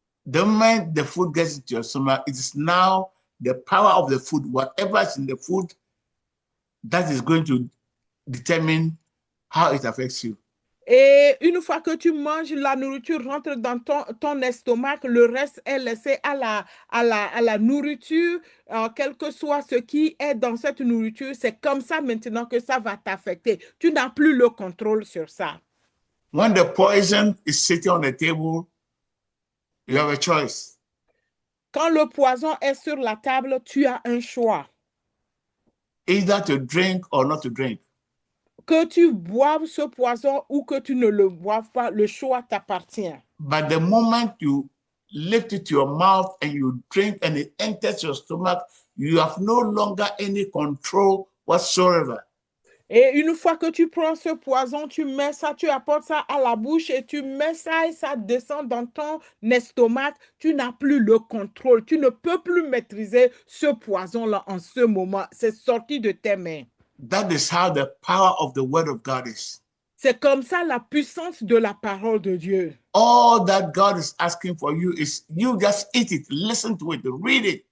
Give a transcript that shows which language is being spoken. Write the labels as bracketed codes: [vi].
[en] The moment the food gets into your stomach, it is now the power of the food, whatever is in the food, that is going to determine how it affects you. [fr] Et une fois que tu manges, la nourriture rentre dans ton estomac, le reste est laissé à la nourriture, quel que soit ce qui est dans cette nourriture. C'est comme ça maintenant que ça va t'affecter. Tu n'as plus le contrôle sur ça. [en] When the poison is sitting on the table, you have a choice. [fr] Quand le poison est sur la table, tu as un choix. [en] Either to drink or not to drink. [fr] Que tu boives ce poison ou que tu ne le boives pas, le choix t'appartient. But the moment you lift it to your mouth and you drink and it enters your stomach, you have no longer any control whatsoever. Et une fois que tu prends ce poison, tu mets ça, tu apportes ça à la bouche et tu mets ça et ça descend dans ton estomac, tu n'as plus le contrôle. Tu ne peux plus maîtriser ce poison-là en ce moment. C'est sorti de tes mains. [en] That is how the power of the word of God is. [fr] C'est comme ça la puissance de la parole de Dieu. [en] All that God is asking for you is you just eat it, listen to it, read it.